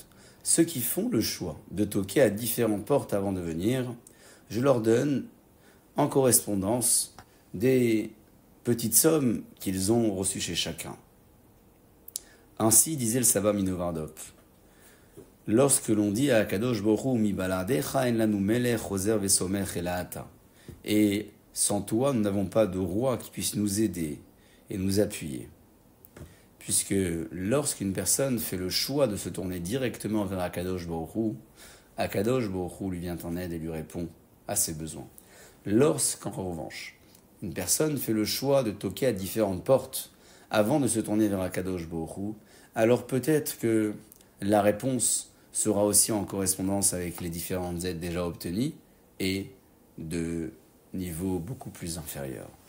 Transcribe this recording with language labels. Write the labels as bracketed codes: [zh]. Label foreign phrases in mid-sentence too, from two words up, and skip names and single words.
[fr] Ceux qui font le choix de toquer à différentes portes avant de venir, je leur donne en correspondance des petites sommes qu'ils ont reçues chez chacun. » Ainsi disait le Sabba Minovardok. Lorsque l'on dit à [he] קדוש ברוך הוא מבלעדיך אין לנו מלך עוזר וסומך אלא אתה, [fr] et sans toi nous n'avons pas de roi qui puisse nous aider et nous appuyer, puisque lorsqu'une personne fait le choix de se tourner directement vers [he] הקדוש ברוך הוא [fr] lui vient en aide et lui répond à ses besoins. Lorsqu'en revanche une personne fait le choix de toquer à différentes portes avant de se tourner vers [he] הקדוש ברוך הוא, [fr] alors peut-être que la réponse sera aussi en correspondance avec les différentes aides déjà obtenues et de niveau beaucoup plus inférieur.